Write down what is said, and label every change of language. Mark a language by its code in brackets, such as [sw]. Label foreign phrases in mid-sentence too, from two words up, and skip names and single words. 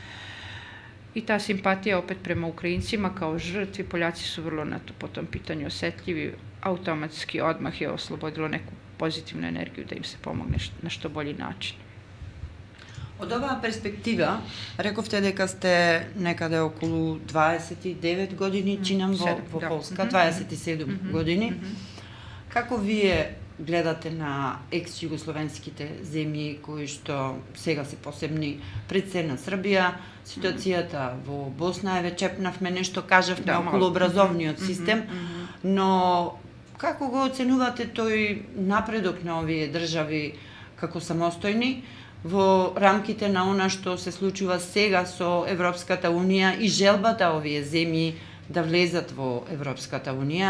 [sr] I ta simpatija opet prema Ukrajincima kao žrtvi, Poljaci su vrlo po tom pitanju osetljivi, automatski odmah je oslobodilo neku pozitivnu energiju da im se pomogne na što bolji način. [mk] Od ova perspektiva, rekovte дека сте некаде околу 29 години, чинам во Полска, 27 години. Како вие гледате на екс-југословенските земји кои што сега се посебни пред се на Србија, ситуацијата во Босна, еве чепнавме нешто, кажавме околу образовниот систем, но како го оценувате тој напредок на овие држави како самостојни во рамките на она што се случува сега со Европската Унија и желбата овие земји да влезат во Европската Унија?